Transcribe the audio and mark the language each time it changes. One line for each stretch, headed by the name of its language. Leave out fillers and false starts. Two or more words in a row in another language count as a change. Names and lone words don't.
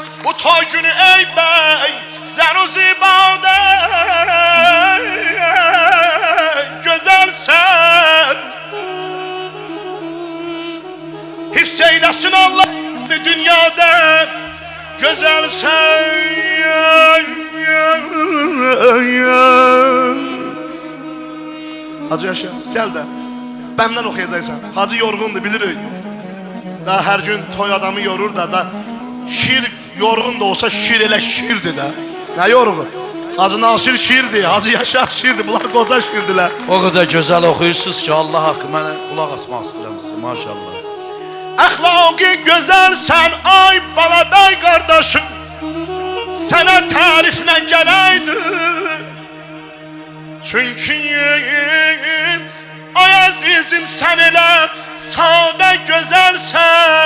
Azerbaijani: Bu toy günü ey bəy, zən-u zibadə gözəlsən. Hifz eyləsin Allah dünyada gözəlsən.
Turkish: Hacı Yaşar, gel de benden okuyacaksan.
Azerbaijani: Hacı yorgundu bilirik.
Turkish: Daha her gün toy adamı yorur da şiir yorgun da olsa şiir elə şiirdir de. Ne yorgun? Hacı Nasir şiirdir, Hacı Yaşar şiirdir. Bunlar koca şiirdiler. O kadar güzel okuyursunuz ki Allah hakkı
Azerbaijani: mənə kulak asmaq istəyirəm sizə,
Turkish: maşallah.
Azerbaijani: Əxlaqi gözəlsən ay balabəy qardaşım. Sənə təriflə gələydi. Çünkü ay əzizim sən elə sadə gözəlsən.